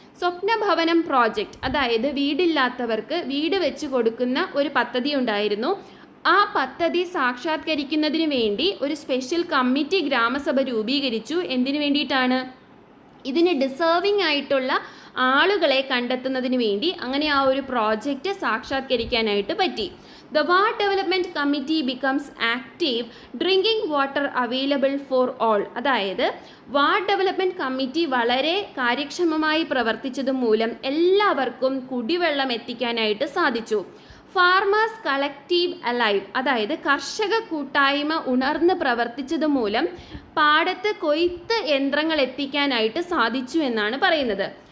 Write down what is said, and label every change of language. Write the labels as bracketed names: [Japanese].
[Malayalam] സ്വപ്നഭവനം project, അതായത് വീടില്ലാത്തവർക്ക് വീട് വെച്ച് കൊടുക്കുന്ന ഒരു പദ്ധതി ഉണ്ടായിരുന്നു. ആ പദ്ധതി സാക്ഷാത്കരിക്കുന്നതിന് വേണ്ടി ഒരു സ്പെഷ്യൽ കമ്മിറ്റി ഗ്രാമസഭ രൂപീകരിച്ചു. എന്തിനു വേണ്ടിയിട്ടാണ്? ഇതിന് ഡിസേർവിംഗ് ആയിട്ടുള്ള ആളുകളെ കണ്ടെത്തുന്നതിന് വേണ്ടി. അങ്ങനെ ആ ഒരു പ്രോജക്റ്റ് സാക്ഷാത്കരിക്കാനായിട്ട് പറ്റി. [English] The Ward Development Committee becomes active, drinking water available for all. [Malayalam] അതായത് വാർഡ് ഡെവലപ്മെൻറ്റ് കമ്മിറ്റി വളരെ കാര്യക്ഷമമായി പ്രവർത്തിച്ചത് മൂലം എല്ലാവർക്കും കുടിവെള്ളം എത്തിക്കാനായിട്ട് സാധിച്ചു. [English] farmers collective alive, [Malayalam] അതായത് കർഷക കൂട്ടായ്മ ഉണർന്ന് പ്രവർത്തിച്ചത് മൂലം പാടത്ത് കൊയ്ത്ത് യന്ത്രങ്ങൾ എത്തിക്കാനായിട്ട് സാധിച്ചു എന്നാണ് പറയുന്നത്.